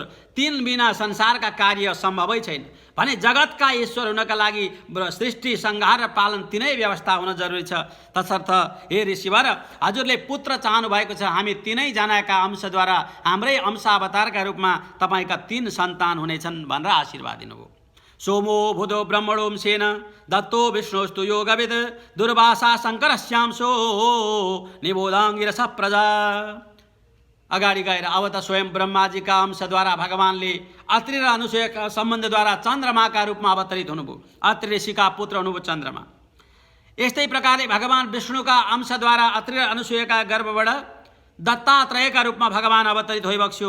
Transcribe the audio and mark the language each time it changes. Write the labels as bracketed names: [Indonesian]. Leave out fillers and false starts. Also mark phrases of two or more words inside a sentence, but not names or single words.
[Nepali] तीन बिना संसारका कार्य सम्भवै छैन भने जगतका ईश्वर हुनका लागि सृष्टि संहार र पालन तीनै व्यवस्था हुन जरुरी छ। तसर्थ हे ऋषिवर, हजुरले पुत्र चाहनु भएको छ, हामी तीनैजनाका अंशद्वारा हाम्रै अंशावतारका रूपमा तपाईँका तीन सन्तान हुनेछन् भनेर आशीर्वाद दिनुभयो। [Sanskrit] सोमो भूतो ब्रह्मणोंसेन दत्तो विष्णुस्तु योगविद दुर्वासा शङ्करस्यांशो निबोधाङ्गिरस प्रजा। [Nepali] अगाडि गएर अब त स्वयं ब्रह्माजीका अंशद्वारा भगवानले अत्रि र अनुसूयका सम्बन्धद्वारा चन्द्रमाका रूपमा अवतरित हुनुभयो। अत्रि ऋषिका पुत्र हुनुभयो चन्द्रमा। यस्तै प्रकारले भगवान विष्णुका अंशद्वारा अत्रि र अनुसूयका गर्भबाट दत्तात्रेयका रूपमा भगवान अवतरित होइबक्स्यो।